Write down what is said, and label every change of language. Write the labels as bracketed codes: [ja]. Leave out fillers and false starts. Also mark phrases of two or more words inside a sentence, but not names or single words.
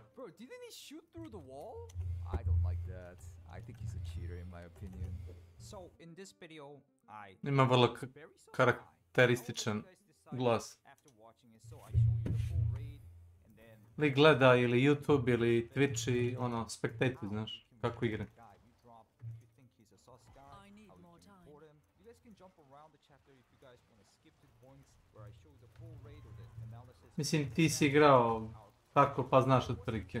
[en] Bro, didn't he shoot through the wall? I don't like that. I think he's a cheater in my opinion. So, in this video, [sr] Ima vrlo karakterističan glas. Lik gleda ili YouTube ili Twitch i spektatuje, znaš, kako igra. Mislim, ti si igrao tako pa znaš otprilike.